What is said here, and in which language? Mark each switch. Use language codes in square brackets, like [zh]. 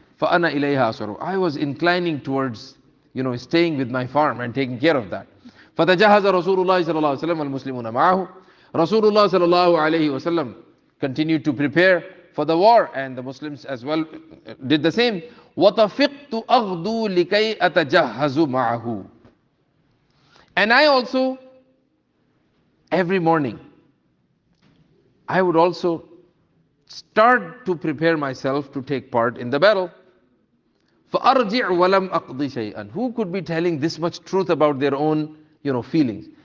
[ar] فَأَنَا إِلَيْهَا أَسْعَرُ. [en] I was inclining towards, staying with my farm and taking care of that. [ar] فَتَجَهَّزَ رَسُولُ اللَّهِ صَلَّى اللَّهُ عَلَيْهِ وَسَلَّمَ وَالْمُسْلِمُونَ مَعَهُ. [en] Rasulullah sallallahu alayhi wasallam continued to prepare for the war, and the Muslims as well did the same. [ar] وَطَفِقْتُ أَغْدُو لِكَيْ أَتَجَهَّزُ مَعَهُ. [en] And I also, every morning, I would also start to prepare myself to take part in the battle. [ar] فَأَرْجِعْ وَلَمْ أَقْضِ شَيْئًا. [en] Who could be telling this much truth about their own, feelings?